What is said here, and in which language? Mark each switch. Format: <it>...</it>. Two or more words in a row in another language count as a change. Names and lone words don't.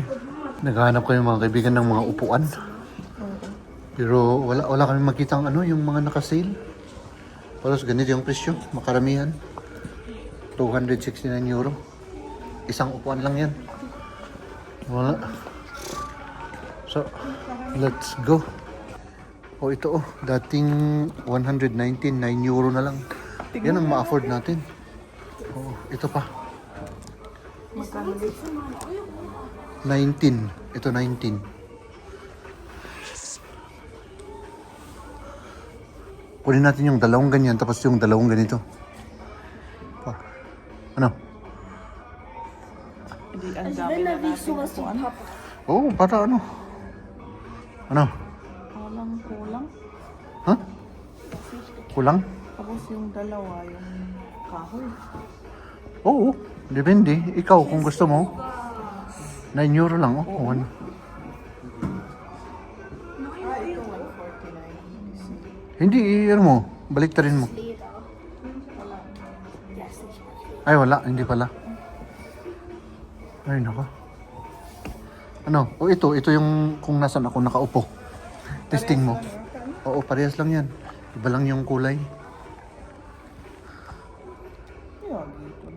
<tl>Naghahanap ko yung mga kaibigan ng mga upuan. Pero wala kami makitang ano, yung mga naka-sale. Palos ganito yung presyo, makaramihan. 269 euro. Isang upuan lang yan. Wala.</tl> <en>So, let's go.</en> <tl>Oh, ito oh, dating 199 euro na lang. Yan ang ma-afford natin. Oh, ito pa. Magkano dito? 19. Ito 19. Kunin natin yung dalawang ganyan tapos yung dalawang ganito. Pa. Ano? Hindi, ang</tl> <de>Also</de> <tl>dami</tl> <de>wenn,</de> <tl>na</tl> <de>dann will ich</de> <tl>natin</tl> <de>sowas wie</de> <tl>upuan. Papa. Oh, para ano? Ano? Kulang. Ha? Kulang? Tapos yung dalawa, yung kahoy. Oo, depende. Ikaw kung gusto mo. 9 euro lang oh. One. Ito 149. Hindi, ano mo. Baliktarin mo.</tl> <de>Leder. Der ist nicht.</de> <tl>Ay, wala. Hindi pala. Ay, nako. Ano? O ito yung kung nasan ako nakaupo. Testing mo. Oo, parehas lang yan. Iba lang yung kulay. Yeah, dito na.</tl>